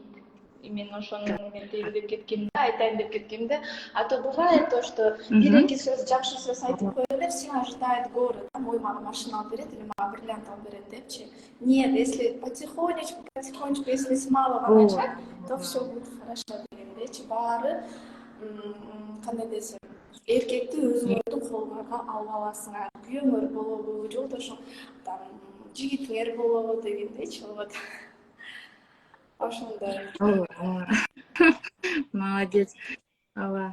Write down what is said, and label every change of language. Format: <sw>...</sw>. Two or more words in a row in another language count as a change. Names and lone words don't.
<ky>Мен ошону дейин деп кеткем да, айтайын деп кеткем да.</ky> <ru>А то бывает то, что</ru> <ky>бир-эки сөз, жакшы сөз айтып коет эле,</ky> <ru>все ожидают горы,</ru> <ky>да, ой, мага машина алып берет или мага бриллиант алып берет депчи.</ky> <ru>Нет, если потихонечку, если с малого начать, то все будет хорошо дегендейчи.</ru> <ky>Баары кандай десем, эркекти өзүңөрдүн колуңарга алып аласыңар. Күйөөңөр болобу, жолдошуң, там, жигитиңер болобу дегендейчи, вот. Ошондой. Молодец. Ооба.</ky>